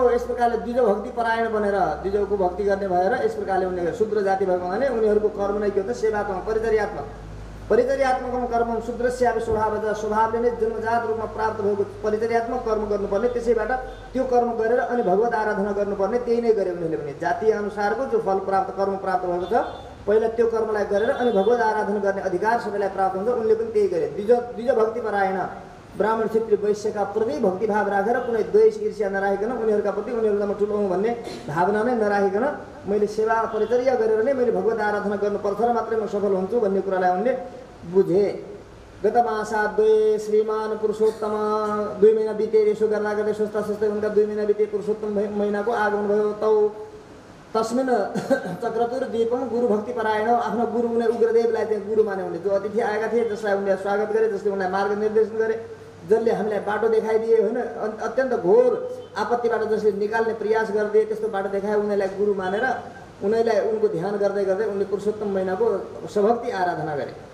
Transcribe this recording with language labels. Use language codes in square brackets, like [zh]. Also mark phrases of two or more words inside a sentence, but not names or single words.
[ne] यस प्रकारले द्विज भक्ति परायण बनेर द्विजको भक्ति गर्ने भएर यस प्रकारले उनीहरू शूद्र जाति भएको हुनाले उनीहरूको कर्म नै के हो त सेवात्मक परिचर्यात्मक कर्म शूद्रस्यापि स्वभावले नै जन्मजात रूपमा प्राप्त भएको परिचर्यात्मक कर्म गर्नुपर्ने, त्यसैबाट त्यो कर्म गरेर अनि भगवत आराधना गर्नुपर्ने, त्यही नै गरे उनीहरूले पनि जातीय अनुसारको जो फल प्राप्त कर्म प्राप्त भएको छ पहिला त्यो कर्मलाई गरेर अनि भगवत आराधना गर्ने अधिकार सबैलाई प्राप्त हुन्छ। उनले पनि त्यही गरे। द्विज भक्ति परायण ब्राह्मण क्षत्रिय वैश्यका प्रति भक्तिभाव राखेर कुनै द्वेष ईर्ष्या नराखिकन उनीहरूका प्रति उनीहरूसँग ठुलो हुँ भन्ने भावना नै नराखिकन मैले सेवा परिचर्या गरेर नै मैले भगवत आराधना गर्नुपर्छ र मात्रै म सफल हुन्छु भन्ने कुरालाई उनले बुझे। [sa] गत मासा द्वे श्रीमान पुरुषोत्तम 2 [ne] महिना बिते। यसो गर्दा गर्दै सोच्दा सोच्दै उनका 2 महिना बिते पुरुषोत्तम महिनाको आगमन भयो। [sa] तौ तस्मिन चक्रतुर दीपम गुरु भक्ति परायण। [ne] आफ्नो गुरु उनी उग्रदेवलाई चाहिँ गुरु माने उनले, जो अतिथि आएका थिए जसलाई उनले स्वागत गरे, जसले उनलाई मार्गनिर्देशन गरे, जसले हामीलाई बाटो देखाइदिए होइन, अत्यन्त घोर आपत्तिबाट जसले निकाल्ने प्रयास गरिदिए त्यस्तो बाटो देखाए उनीहरूलाई गुरु मानेर उनीहरूलाई उनको ध्यान गर्दै गर्दै उनले पुरुषोत्तम महिनाको सभक्ति आराधना गरे।